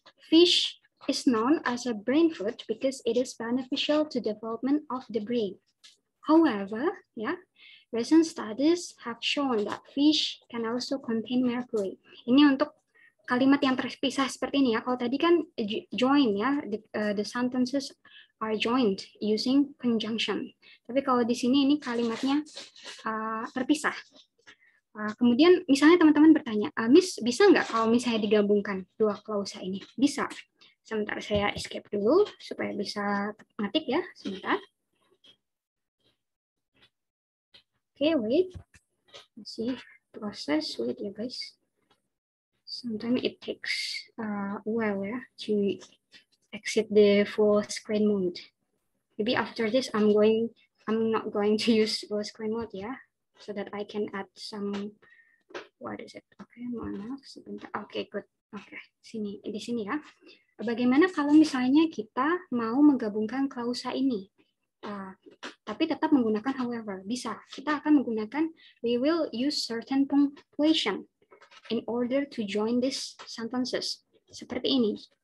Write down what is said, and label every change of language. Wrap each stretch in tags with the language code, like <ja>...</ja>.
<en>Fish is known as a brain food because it is beneficial to development of the brain. However, recent studies have shown that fish can also contain mercury.</en> <id>Ini untuk kalimat yang terpisah seperti ini ya. Kalau tadi kan join ya,</id> <en>the sentences are joined using conjunction.</en> <id>Tapi kalau di sini ini kalimatnya terpisah. Kemudian misalnya teman-teman bertanya, Miss bisa nggak kalau misalnya digabungkan dua klausa ini? Bisa. Sebentar saya escape dulu supaya bisa ngetik ya. Sebentar. Okay, wait. Masih proses, wait ya guys.</id> <en>Sometimes it takes a while ya to exit the full screen mode. Maybe after this I'm not going to use full screen mode ya, so that I can add some, what is it?</en> <id>Okay, mohon maaf sebentar. Okay, good. Okay, di sini ya. Bagaimana kalau misalnya kita mau menggabungkan klausa ini? Tapi tetap menggunakan however, bisa. Kita akan menggunakan,</id> <en>we will use certain punctuation in order to join these sentences.</en> <id>Seperti ini.</id>